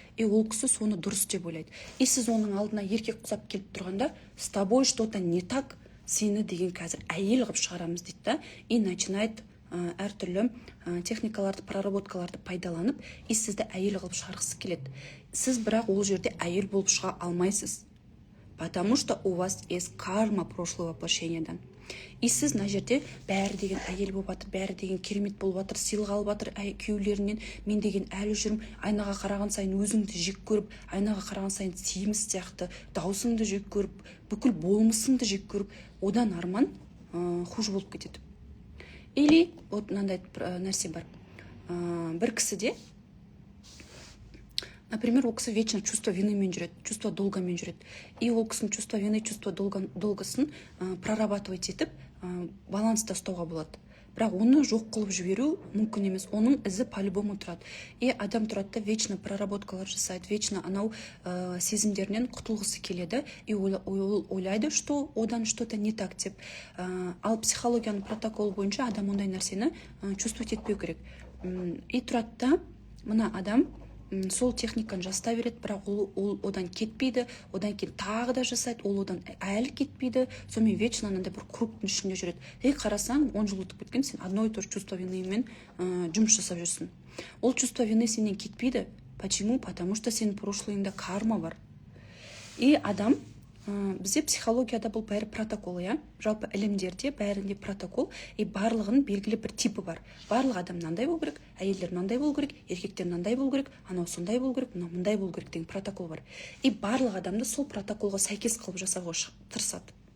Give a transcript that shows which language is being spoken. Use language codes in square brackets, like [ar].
[kk] И ол кісі соны дұрыс деп ойлайды. И сіз оның алдына еркек құсап келіп тұрғанда, [ru] с тобой что-то не так, [kk] сені деген қазір әйел ғып шығарамыз дейді да, и начинает әртүрлі техникаларды, проработкаларды пайдаланып, и сізді әйел ғып шығарғысы келеді. Сіз бірақ ол жерде әйел болып шыға алмайсыз. [ru] Потому что у вас есть карма прошлого воплощениядан. [kk] И сіз мына жерде бәрі деген әйел болып жатыр, бәрі деген керемет болып жатыр, сыйлық алып жатыр күйеулерінен, мен деген әлі жүрмін, айнаға қараған сайын өзіңді жек көріп, айнаға қараған сайын семіз сияқты даусыңды жек көріп, бүкіл болмысыңды жек көріп, одан арман хуже болып кетеді. [ru] Или вот [kk] мынандай нәрсе бар. Бір кісіде, например, ол кісі [ru] вечно чувство [kk] винымен жүреді, чувство долгамен жүреді. И ол кісінің чувство вины, чувство долгасын прорабатывать етіп, баланста ұстауға болады. Бірақ оны жоқ қылып жіберу мүмкін емес. Оның ізі по-любому тұрады. И адам тұрады да вечно проработкалар жасайды, вечно анау сезімдерінен құтылғысы келеді. И ол ойлайды, что одан [ru] что-то не так [kk] деп. Ал психологияның протоколы бойынша адам ондай нәрсені чувствовать етпеу керек. И тұрады да, мына адам сол техниканы жастай береді, бірақ ол одан кетпейді, одан кейін тағы да жасайды, ол одан әлі кетпейді, сонымен вечно анандай бір кругтың ішінде жүреді. Қарасаң, 10 жыл өтіп кеткен, сен [ru] одно и то же [kk] чувство винымен жұмыс жасап жүрсің. Ол чувство вины сенен кетпейді. [ru] Почему? Потому что [kk] сенің прошлойыңда карма бар. И адам, бізде психологияда бұл бәрі протокол, жалпы ілімдерде бәрінде протокол, и барлығының белгілі бір типі бар. Барлық адам мынандай болу керек, әйелдер мынандай болу керек, еркектер мынандай болу керек, анау сондай болу керек, мынау мындай болу керек деген протокол бар. И барлық адамды сол протоколға сәйкес қылып жасауға тырысады.